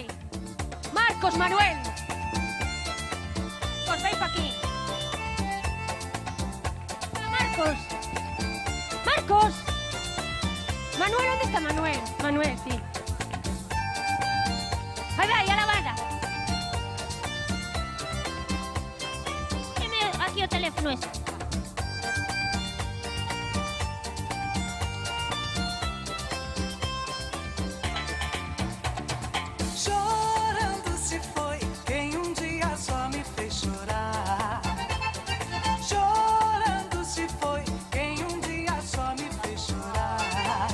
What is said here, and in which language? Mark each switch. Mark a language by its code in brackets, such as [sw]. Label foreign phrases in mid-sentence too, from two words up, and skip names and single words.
[gl] Marcos, Manuel. Pois vai pa aquí. Marcos. Marcos. Manuel, onde está Manuel? Manuel, sí. Vai, [es] a la banda. [gl] Dime aquí o teléfono ese. [pt] Chorando se foi quem um dia só me fez chorar. Chorando se foi quem um dia só me fez chorar.